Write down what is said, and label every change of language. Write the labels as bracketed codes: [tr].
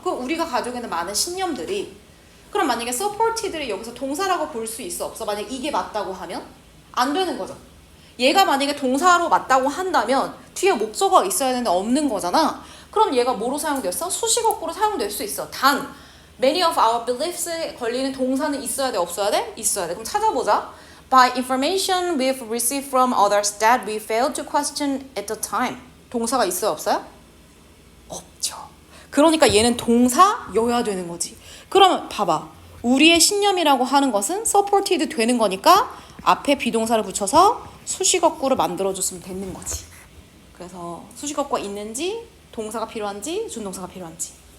[ko] 그럼 우리가 가지고 있는 많은 신념들이, 그럼 만약에 supported를 여기서 동사라고 볼 수 있어 없어? 만약 이게 맞다고 하면 안 되는 거죠. 얘가 만약에 동사로 맞다고 한다면 뒤에 목적어가 있어야 되는데 없는 거잖아. 그럼 얘가 뭐로 사용됐어? 수식어구로 사용될 수 있어. 단 [en] many of our beliefs [ko] 에 걸리는 동사는 있어야 돼, 없어야 돼? 있어야 돼. 그럼 찾아보자. [en] By information we've received from others that we failed to question at the time. [ko] 동사가 있어요, 없어요? 없죠. 그러니까 얘는 동사여야 되는 거지. 그러면 봐봐. 우리의 신념이라고 하는 것은 supported 되는 거니까 앞에 비동사를 붙여서 수식어구를 만들어줬으면 되는 거지. 그래서 수식어구가 있는지, 동사가 필요한지, 준동사가 필요한지.